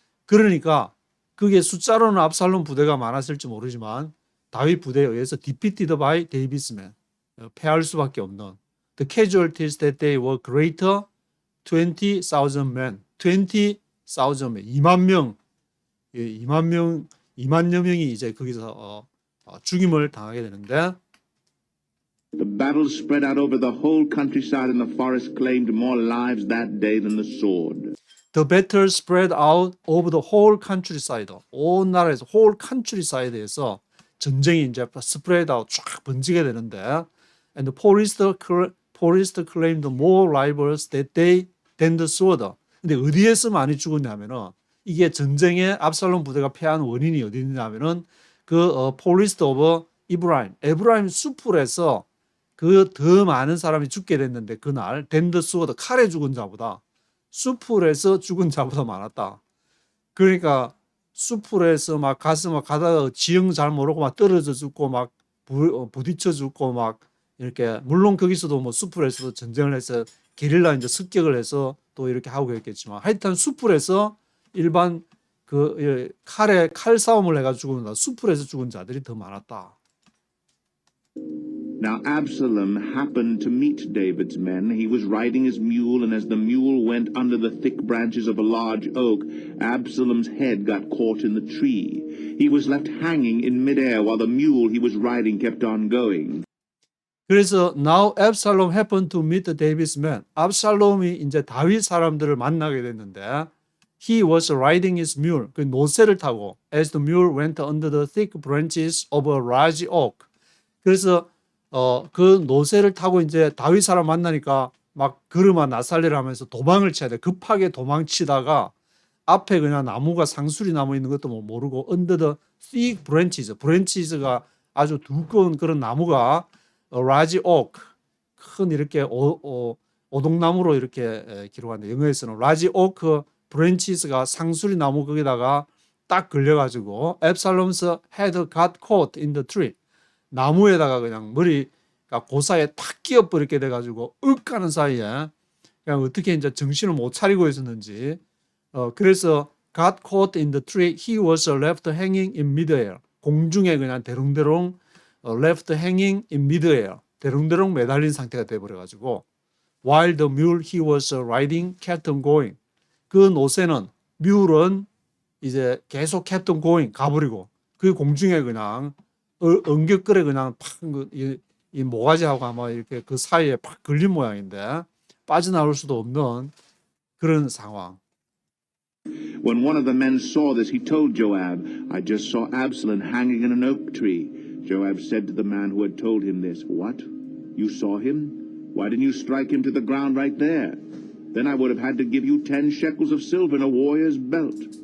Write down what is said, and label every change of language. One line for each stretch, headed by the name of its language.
Korean: 그러니까 그게 숫자로는 압살롬 부대가 많았을지 모르지만 다윗 부대에 의해서
English: defeated by David's men.
Korean: 패할 수밖에 없는.
English: The casualties that day were greater 20,000 men. 20,000 men.
Korean: 2만 명. 2만여 명이 이제 거기서 죽임을 당하게 되는데
English: The battle spread out over the whole countryside, and the forest claimed more lives that day than the sword. The battle spread out over the whole countryside.
Korean: 온 나라에서
English: whole countryside
Korean: 에서 전쟁이 이제
English: spread out
Korean: 쫙 번지게 되는데
English: and the forest claimed more lives that day than the sword.
Korean: 근데 어디에서 많이 죽었냐면은 이게 전쟁에 압살롬 부대가 패한 원인이 어디 있냐면은 그
English: forest of Ephraim.
Korean: 에브라임 숲을에서 그 더 많은 사람이 죽게 됐는데 그날
English: than the sword.
Korean: 칼에 죽은 자보다 숲을에서 죽은 자보다 많았다. 그러니까 숲을에서 막 가서 막 가다가 지형 잘 모르고 막 떨어져 죽고 막 부딪혀 죽고 막 이렇게 물론 거기서도 뭐 숲을에서도 전쟁을 해서 게릴라 이제 습격을 해서 또 이렇게 하고 있겠지만 하여튼 숲을에서 일반 그 칼에 칼싸움을 해가지고 죽은 숲을에서 죽은 자들이 더 많았다.
English: Now Absalom happened to meet David's men. He was riding his mule, and as the mule went under the thick branches of a large oak, Absalom's head got caught in the tree. He was left hanging in midair while the mule he was riding kept on going. 그래서 now Absalom happened to meet David's men.
Korean: 압살롬이 이제 다윗 사람들을 만나게 됐는데
English: he was riding his mule.
Korean: 그 노새를 타고
English: as the mule went under the thick branches of a large oak.
Korean: 그래서 그 노새를 타고 이제 다윗 사람 만나니까 막 걸음아 나살리라 하면서 도망을 쳐야 돼. 급하게 도망치다가 앞에 그냥 나무가 상수리 나무 있는 것도 모르고
English: under the thick branches.
Korean: branches가 아주 두꺼운 그런 나무가
English: large oak.
Korean: 큰 이렇게 오동나무로 이렇게 기록한다. 영어에서는
English: large oak branches
Korean: 가 상수리 나무 거기다가 딱 걸려가지고
English: Absalom's head got caught in the tree.
Korean: 나무에다가 그냥 머리가 고사에 탁 끼어버리게 돼가지고 윽 하는 사이에 그냥 어떻게 이제 정신을 못 차리고 있었는지 그래서
English: got caught in the tree. He was left hanging in midair.
Korean: 공중에 그냥 대롱대롱
English: left hanging in midair.
Korean: 대롱대롱 매달린 상태가 돼버려가지고
English: while the mule he was riding kept on going.
Korean: 그 노새는 뮬은 이제 계속
English: kept on going
Korean: 가버리고 그 공중에 그냥 엉겹거려 그냥 이 모가지하고 아마 이렇게 그 사이에 팍 걸린 모양인데 빠져나올 수도 없는 그런 상황.
English: When one of the men saw this, he told Joab, I just saw Absalom hanging in an oak tree. Joab said to the man who had told him this, What? You saw him? Why didn't you strike him to the ground right there? Then I would have had to give you 10 shekels of silver and a warrior's belt.